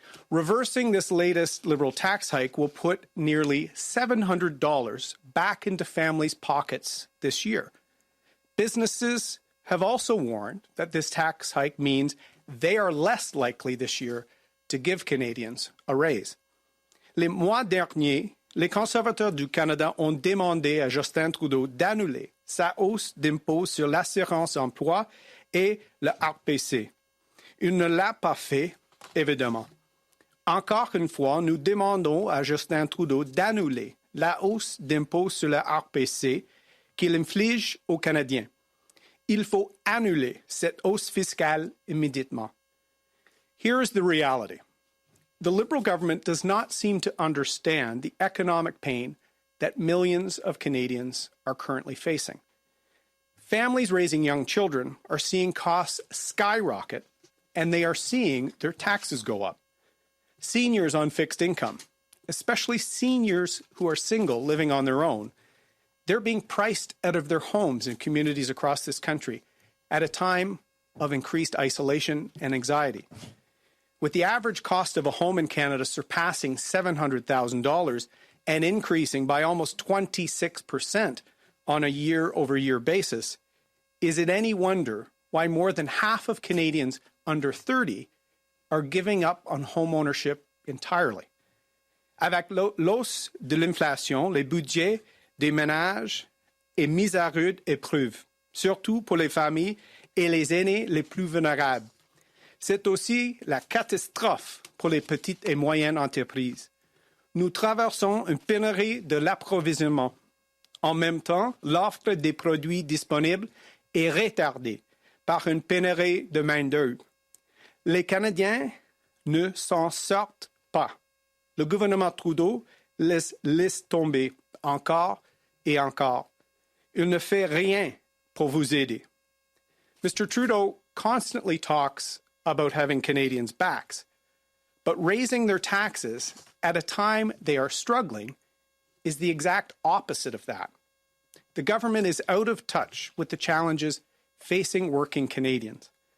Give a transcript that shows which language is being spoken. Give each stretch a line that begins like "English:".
English: Reversing this latest Liberal tax hike will put nearly $700 back into families' pockets this year. Businesses have also warned that this tax hike means they are less likely this year to give Canadians a raise.
French: Les mois derniers, les conservateurs du Canada ont demandé à Justin Trudeau d'annuler sa hausse d'impôt sur l'assurance-emploi et le RPC. Il ne l'a pas fait, évidemment. Encore une fois, nous demandons à Justin Trudeau d'annuler la hausse d'impôt sur le RPC qu'il inflige aux Canadiens. Il faut annuler cette hausse fiscale immédiatement.
English: Here is the reality. The Liberal government does not seem to understand the economic pain that millions of Canadians are currently facing. Families raising young children are seeing costs skyrocket, and they are seeing their taxes go up. Seniors on fixed income, especially seniors who are single living on their own, they're being priced out of their homes in communities across this country at a time of increased isolation and anxiety. With the average cost of a home in Canada surpassing $700,000 and increasing by almost 26% on a year-over-year basis, is it any wonder why more than half of Canadians under 30 are giving up on home ownership entirely.
French: Avec l'hausse de l'inflation, les budgets des ménages est mis à rude épreuve, surtout pour les familles et les aînés les plus vulnérables. C'est aussi la catastrophe pour les petites et moyennes entreprises. Nous traversons une pénurie de l'approvisionnement. En même temps, l'offre des produits disponibles est retardée par une pénurie de main-d'œuvre. Les Canadiens ne s'en sortent pas. Le gouvernement Trudeau laisse tomber encore et encore. Il ne fait rien pour vous aider.
English: Mr. Trudeau constantly talks about having Canadians' backs, but raising their taxes at a time they are struggling is the exact opposite of that. The government is out of touch with the challenges facing working Canadians.